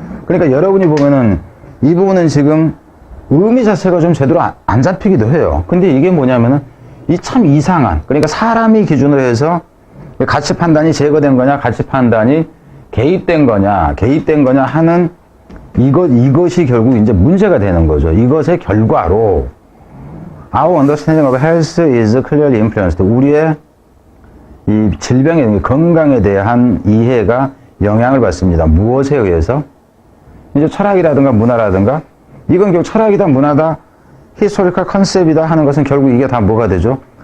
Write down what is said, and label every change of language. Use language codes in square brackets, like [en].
[ko] 그러니까 여러분이 보면은, 이 부분은 지금 의미 자체가 좀 제대로 안 잡히기도 해요. 근데 이게 뭐냐면은, 이 참 이상한, 그러니까 사람이 기준으로 해서 가치 판단이 제거된 거냐, 가치 판단이 개입된 거냐 하는 이것이 결국 이제 문제가 되는 거죠. 이것의 결과로 [en] our understanding of health is clearly influenced. [ko] 우리의 이 질병의 건강에 대한 이해가 영향을 받습니다. 무엇에 의해서? 이제 철학이라든가 문화라든가 이건 결국 철학이다 문화다 히스토리컬 컨셉이다 하는 것은 결국 이게 다 뭐가 되죠?